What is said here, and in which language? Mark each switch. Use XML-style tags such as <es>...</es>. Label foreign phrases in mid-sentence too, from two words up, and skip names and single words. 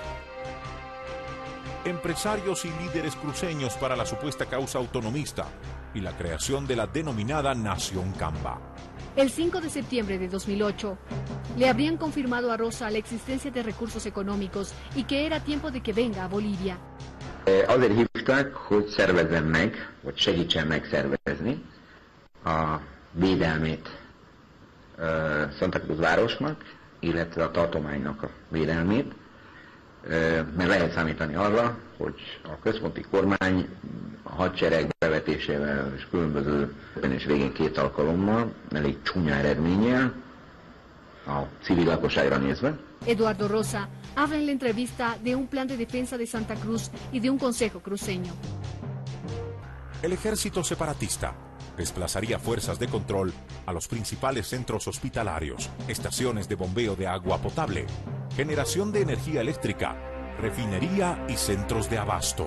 <es>Empresarios y líderes cruceños para la supuesta causa autonomista y la creación de la denominada Nación Camba. El 5 de septiembre de 2008, le habrían confirmado a Rosa la existencia de recursos económicos y que era tiempo de que venga a Bolivia.</es> <hu>Azért hívtak, hogy szervezzem meg, vagy segítsen megszervezni a védelmét Santa Cruz városnak, illetve a tartománynak a védelmét, mert lehet számítani arra, hogy a központi kormány a hadsereg bevetésével és különböző és végén 2 alkalommal elég csúnya eredménnyel a civil lakosságra nézve.</hu> <es>Eduardo Rosa habla en la entrevista de un plan de defensa de Santa Cruz y de un consejo cruceño. El ejército separatista desplazaría fuerzas de control a los principales centros hospitalarios, estaciones de bombeo de agua potable, generación de energía eléctrica, refinería y centros de abasto.</es>